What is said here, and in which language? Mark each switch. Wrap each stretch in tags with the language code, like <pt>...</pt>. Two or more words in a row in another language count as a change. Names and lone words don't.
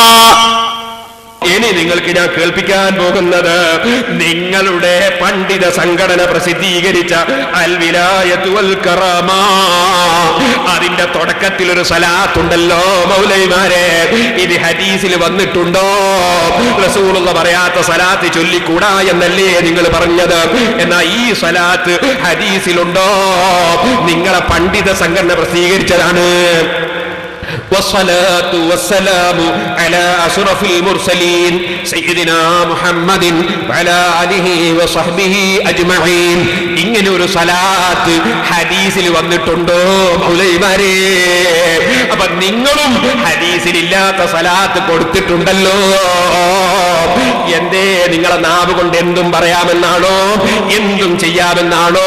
<ml>ഇനി നിങ്ങൾക്ക് ഞാൻ കേൾപ്പിക്കാൻ പോകുന്നത് നിങ്ങളുടെ പണ്ഡിത സംഘടന പ്രസിദ്ധീകരിച്ച അൽ വിലായത്തു വൽ കറാമ, അതിന്റെ തുടക്കത്തിൽ ഒരു സലാത്തുണ്ടല്ലോ മൗലവിമാരെ, ഇത് ഹദീസിൽ വന്നിട്ടുണ്ടോ? റസൂലുള്ള പറയാത്ത സലാത്ത് ചൊല്ലിക്കൂടാ എന്നല്ലേ നിങ്ങൾ പറഞ്ഞത്? എന്നാൽ ഈ സലാത്ത് ഹദീസിലുണ്ടോ? നിങ്ങളെ പണ്ഡിത സംഘടന പ്രസിദ്ധീകരിച്ചതാണ്.</ml> <ar>والصلاة والسلام على أشرف المرسلين سيدنا محمد وعلى آله وصحبه أجمعين.</ar> <ml>ഇങ്ങനെ ഒരു സലാത്ത് ഹദീസിൽ വന്നിട്ടുണ്ടോ മൗലവിമാരെ? അപ്പൊ നിങ്ങളും ഹദീസിലില്ലാത്ത സലാത്ത് കൊടുത്തിട്ടുണ്ടല്ലോ. എന്തേ നിങ്ങളെ നാവ് കൊണ്ട് എന്തും പറയാമെന്നാണോ, എന്തും ചെയ്യാമെന്നാണോ?</ml>